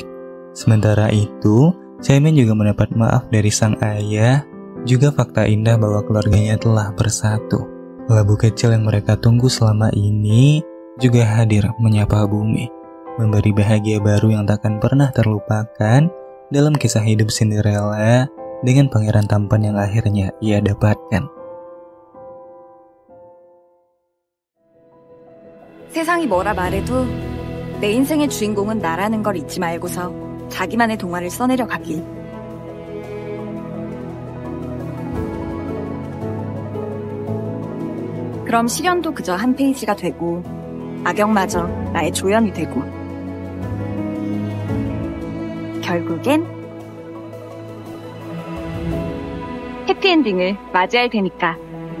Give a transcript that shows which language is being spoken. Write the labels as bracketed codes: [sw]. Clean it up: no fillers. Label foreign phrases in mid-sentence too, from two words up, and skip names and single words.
[id] Sementara itu, Chaemin juga mendapat maaf dari sang ayah, juga fakta indah bahwa keluarganya telah bersatu. Labu kecil yang mereka tunggu selama ini juga hadir menyapa bumi, memberi bahagia baru yang takkan pernah terlupakan dalam kisah hidup Cinderella dengan pangeran tampan yang akhirnya ia dapatkan. [ko] 세상이 뭐라 말해도 내 인생의 주인공은 나라는 걸 잊지 말고서 자기만의 동화를 써내려 가길. 그럼 시련도 그저 한 페이지가 되고 악역마저 나의 조연이 되고 결국엔 해피엔딩을 맞이할 테니까.